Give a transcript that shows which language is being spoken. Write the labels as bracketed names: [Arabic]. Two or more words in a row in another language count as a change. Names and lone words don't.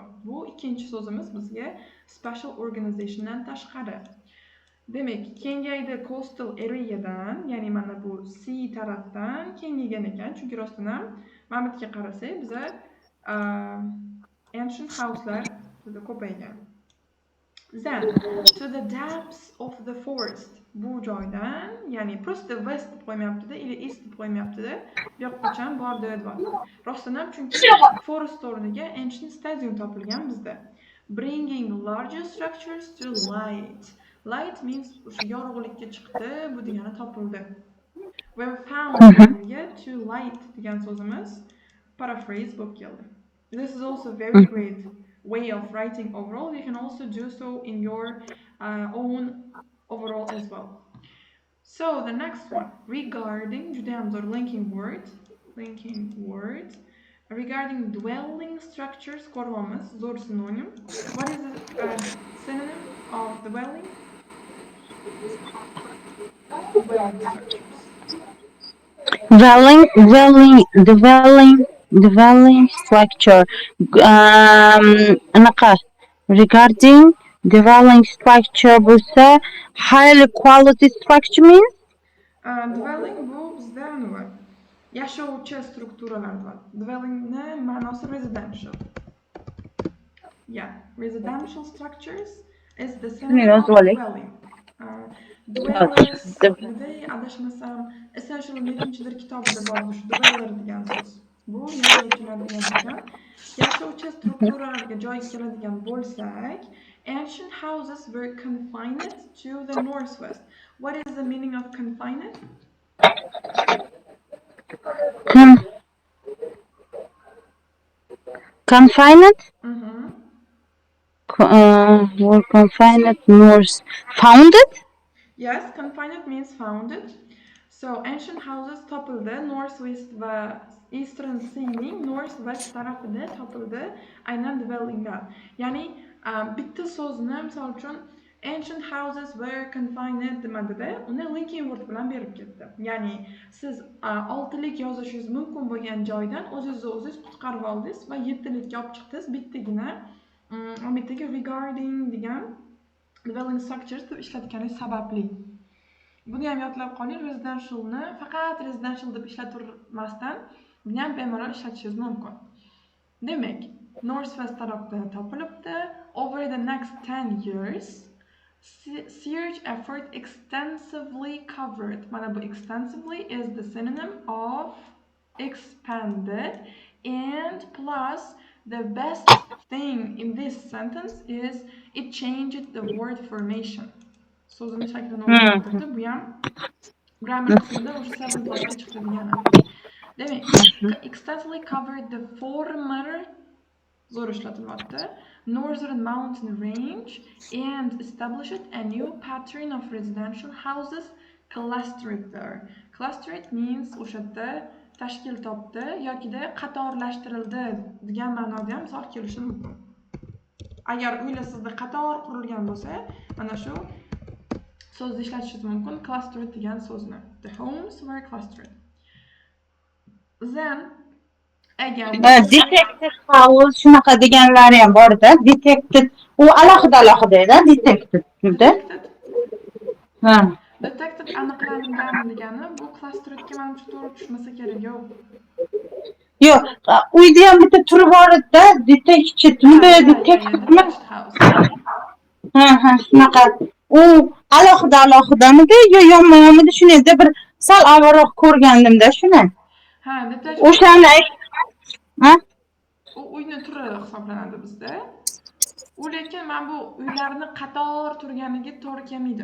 [Uzbek] Bu ikkinchi so'zimiz bizga [English] spatial organizationdan [Uzbek] tashqari. Demak, kengaydi [English] coastal areadan, [Uzbek] ya'ni mana bu sea tarafdan kengaygan ekan, chunki rostdan ham mana bu yerga qarasak, biza [English] ancient houselar [Uzbek] juda ko'paygan. [English] Then, to the depths of the forest, [Uzbek] bu joydan, ya'ni prosta west deb qo'ymayapti-da, или east deb qo'ymayapti-da, bu yoqqachon bordi deyapti. Rostdan ham chunki forest o'rniga [English] ancient stadium [Uzbek] topilgan bizda. [English] Bringing larger structures to light. Light means [Uzbek] o'sha yorug'likka chiqdi, bu degani topildi. [English] When found to light [Uzbek] degan so'zimiz paraphrase bo'lib keldi. [English] This is also very great way of writing overall. You can also do so in your own overall as well. So the next one, regarding [Uzbek] juda ham zo'r [English] linking word, regarding dwelling structures, [Uzbek] ko'ramiz zo'r synonym. [English] What is the synonym of dwelling? Dwelling structure. Regarding dwelling structure bo'lsa, high quality structure means? [Uzbek] Dwelling bu bizda nima? Yashovchi strukturalar bor. Dwellingni ma'nosi residential. [English] Yeah, residential structures is the synonym of dwelling. Dwellers, [Uzbek] adashmasam, Essential nechidir kitobida bor shu dweller degan so'z. Bu yashovchilar degan ekan. Yashovchi strukturalarga joy keladigan bo'lsak, [English] ancient houses were confined to the northwest. What is the meaning of confined? Confined? Were confined north. Founded? Yes, confined means founded. [Uzbek] So [English] ancient houses [Uzbek] topildi, northwest va [English] eastern seaning northwest [Uzbek] tarafida topildi, aynan dwellingdan. Ya'ni bitta so'zni misol uchun [English] ancient houses were confined [Uzbek] demadida, uni [English] linking word [Uzbek] bilan berib ketdi. Ya'ni siz 6lik yozishingiz mumkin bo'lgan joydan o'zingiz qutqarib oldingiz va 7likka olib chiqdingiz. Bittagina regarding degan [English] dwelling structures [Uzbek] deb ishlatgani sababli. Buni ham yodlab qoling, residentialni faqat residential deb ishlatirmasdan, buni ham bemalol ishlatishingiz mumkin. Demak, northwest tarafda topilibdi. [English] Over the next 10 years, search effort extensively covered. [Uzbek] Mana bu [English] extensively is the synonym of expanded, and plus the best thing in this sentence is it changed the word formation. [Uzbek] So'zini shaklini o'zgartirdi. Bu ham grammar qismida o'sha [English] seven postga [Uzbek] chiqdi degani. Demak, [English] extensively covered the former [Uzbek] zo'r ishlatilyapti, [English] northern mountain range and established a new pattern of residential houses clustered there. [Uzbek] Clustered means o'sha yerda tashkil topdi yokida qatorlashtirildi degan ma'noda ham misol kelishi mumkin. Agar uylar sizda qator qurilgan bo'lsa, mana shu so'zni ishlatishingiz mumkin, clustered degan so'zni. [English] The homes were clustered. Then again, detected house [Uzbek] shunaqa deganlari ham bor-da. Detected u alohida-da, detected-da. Detected aniqlangan degani bu clusteredga menimcha to'g'ri tushmasa kerak yo'q. Yo'q, uyda ham bitta turi bor edi-da, [English] detached Yeah, [Uzbek] detactedmi? [English] detached house. [Uzbek] Ha, shunaqa. U alohidamidi yo yonma-yonmidi shuni edi bir sal avvalroq ko'rgandim-da shuni. Ha, [English] detached house. [Uzbek] O'shani ha? U uyni turi hisoblanadi bizda. U lekin men bu uylarni qator turganiga to'g'ri kelmaydi.